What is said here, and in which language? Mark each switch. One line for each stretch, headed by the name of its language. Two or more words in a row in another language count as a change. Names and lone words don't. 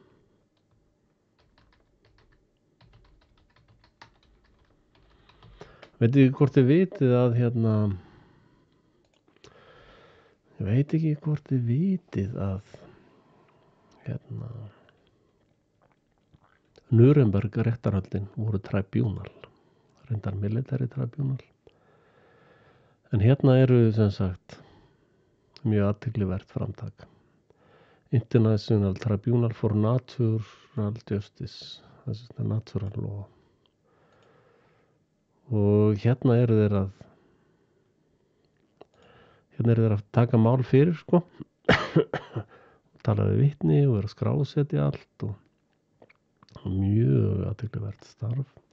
Icelandic: Veit ekki hvort þið vitið að ég veit ekki hvort þið vitið að Nuremberg réttarhöldin voru tribunal, reyndar
English: military tribunal.
Icelandic: En eru sem sagt mjög athyglisvert framtak. International Tribunal for Natural Justice, það er
English: natural law.
Icelandic: Og eru þeir að taka mál fyrir, sko. Tala við vitni og að skrásetja allt og mjög athyglisvert starf.